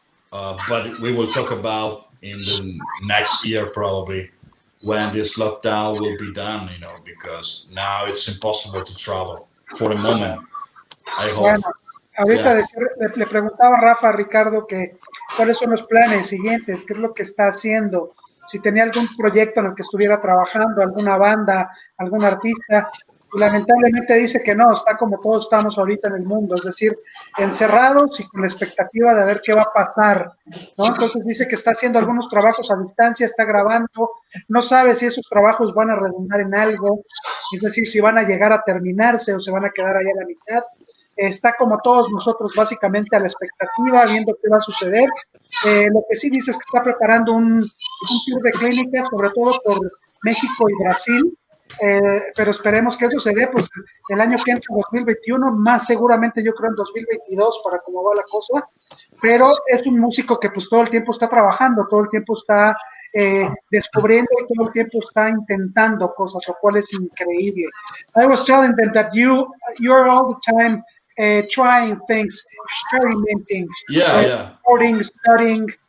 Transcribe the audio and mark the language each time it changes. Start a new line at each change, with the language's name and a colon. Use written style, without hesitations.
English: But we will talk about in the next year probably when this lockdown will be done, because now it's impossible to travel for the moment. I hope.
Spanish: Bueno, ahorita le preguntaba a Rafa, a Ricardo, que cuáles son los planes siguientes, qué es lo que está haciendo, si tenía algún proyecto en el que estuviera trabajando, alguna banda, algún artista, y lamentablemente dice que no, está como todos estamos ahorita en el mundo, es decir, encerrados y con la expectativa de ver qué va a pasar, ¿no? Entonces dice que está haciendo algunos trabajos a distancia, está grabando, no sabe si esos trabajos van a redundar en algo, es decir, si van a llegar a terminarse o se van a quedar ahí a la mitad. Está como todos nosotros básicamente a la expectativa, viendo qué va a suceder. Lo que sí dice es que está preparando un tour de clínicas, sobre todo por México y Brasil, pero esperemos que eso se dé pues el año que entra, 2021, más seguramente yo creo en 2022 para cómo va la cosa, pero es un músico que pues todo el tiempo está trabajando, todo el tiempo está descubriendo y todo el tiempo está intentando cosas, lo cual es increíble.
English: I was telling them that you're all the time trying things, experimenting, recording, studying,